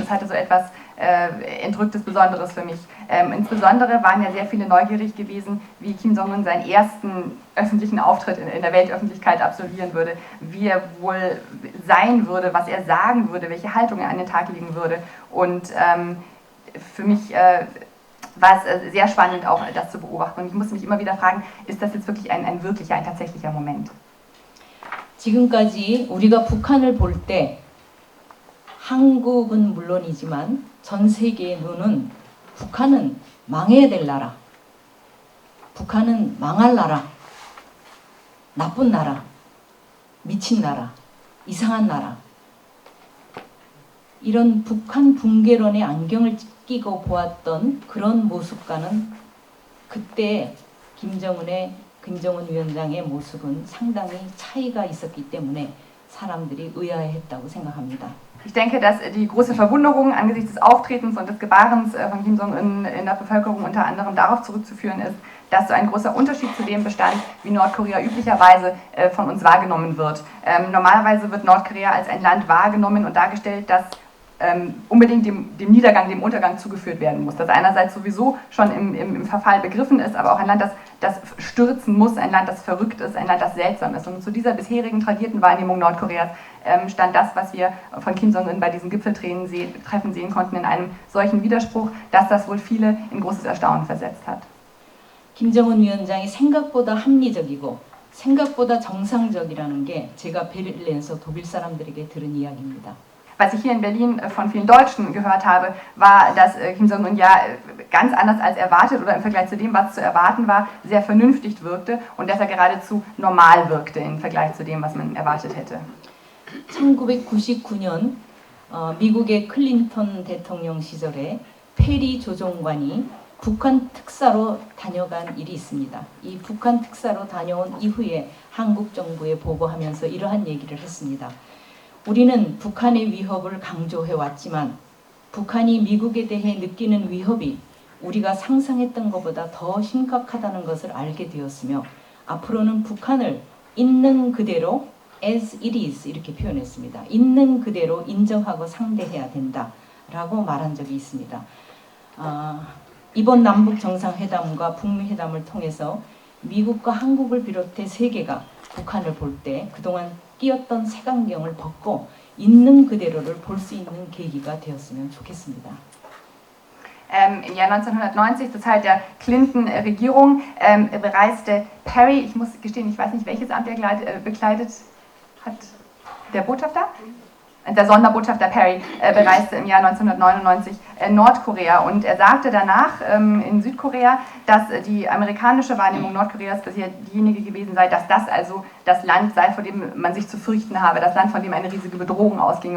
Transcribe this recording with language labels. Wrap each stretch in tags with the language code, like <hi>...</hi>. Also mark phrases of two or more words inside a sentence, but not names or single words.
<de>Das hatte so etwas Entrücktes, Besonderes für mich. Insbesondere waren ja sehr viele neugierig gewesen, wie Kim Jong-un seinen ersten öffentlichen Auftritt in der Weltöffentlichkeit absolvieren würde, wie er wohl sein würde, was er sagen würde, welche Haltung er an den Tag legen würde. Und für mich war es sehr spannend, auch das zu beobachten. Und ich musste mich immer wieder fragen, ist das jetzt wirklich ein tatsächlicher Moment?</de> <ko>지금까지 우리가 북한을 볼 때 한국은 물론이지만 전 세계의 눈은 북한은 망해야 될 나라, 북한은 망할 나라, 나쁜 나라, 미친 나라, 이상한 나라, 이런 북한 붕괴론의 안경을 끼고 보았던 그런 모습과는 그때 김정은 위원장의 모습은 상당히 차이가 있었기 때문에 사람들이 의아해했다고 생각합니다.</ko> <de>Ich denke, dass die große Verwunderung angesichts des Auftretens und des Gebarens von Kim Jong-un in der Bevölkerung unter anderem darauf zurückzuführen ist, dass so ein großer Unterschied zu dem bestand, wie Nordkorea üblicherweise von uns wahrgenommen wird. Normalerweise wird Nordkorea als ein Land wahrgenommen und dargestellt, das unbedingt dem Niedergang, dem Untergang zugeführt werden muss. Das einerseits sowieso schon im Verfall begriffen ist, aber auch ein Land, das stürzen muss, ein Land, das verrückt ist, ein Land, das seltsam ist. Und zu dieser bisherigen tradierten Wahrnehmung Nordkoreas stand das, was wir von Kim Jong-un bei diesen Gipfeltreffen sehen konnten, in einem solchen Widerspruch, dass das wohl viele in großes Erstaunen versetzt hat.</de> <ko>김정은 위원장이 생각보다 합리적이고 생각보다 정상적이라는 게 제가 베를린에서 독일 사람들에게 들은 이야기입니다.</ko> <de>Was ich hier in Berlin von vielen Deutschen gehört habe, war, dass Kim Jong-un ja ganz anders als erwartet oder im Vergleich zu dem, was zu erwarten war, sehr vernünftig wirkte und dass er geradezu normal wirkte im Vergleich zu dem, was man erwartet hätte.</de> <ko>1999년 미국의 클린턴 대통령 시절에 페리 조종관이 북한 특사로 다녀간 일이 있습니다. 이 북한 특사로 다녀온 이후에 한국 정부에 보고하면서 이러한 얘기를 했습니다. 우리는 북한의 위협을 강조해 왔지만 북한이 미국에 대해 느끼는 위협이 우리가 상상했던 것보다 더 심각하다는 것을 알게 되었으며 앞으로는 북한을 있는 그대로</ko> <en>as it is</en> <ko>이렇게 표현했습니다. 있는 그대로 인정하고 상대해야 된다라고 말한 적이 있습니다. 이번 남북 정상회담과 북미 회담을 통해서 미국과 한국을 비롯해 세계가 북한을 볼 때 그동안 끼었던 색안경을 벗고 있는 그대로를 볼 수 있는 계기가 되었으면 좋겠습니다.</ko> <de>Im Jahr 1990, zur Zeit der Clinton-Regierung, bereiste Perry, ich muss gestehen, ich weiß nicht, welches Amt er bekleidet hat, der Botschafter? Der Sonderbotschafter Perry bereiste im Jahr 1999 Nordkorea und er sagte danach in Südkorea, dass die amerikanische Wahrnehmung Nordkoreas bisher diejenige gewesen sei, dass das also das Land sei, vor dem man sich zu fürchten habe, das Land, von dem eine riesige Bedrohung ausginge.</de>